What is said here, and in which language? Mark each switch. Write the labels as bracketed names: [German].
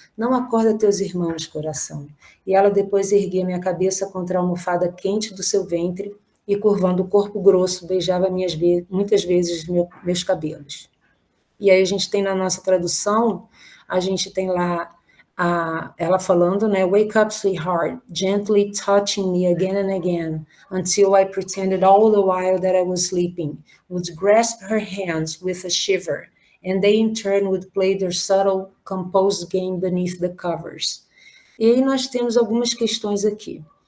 [Portuguese] Não acorda teus irmãos, coração. E ela depois erguia minha cabeça contra a almofada quente do seu ventre e, curvando o corpo grosso, beijava muitas vezes meus cabelos. E aí a gente tem na nossa tradução, a gente tem lá ela falando, né? [English] Wake up, sweetheart, gently touching me again and again, until I pretended all the while that I was sleeping, would grasp her hands with a shiver, and they in turn would play their subtle, composed game beneath the covers. [Portuguese] E aí nós temos algumas questões aqui.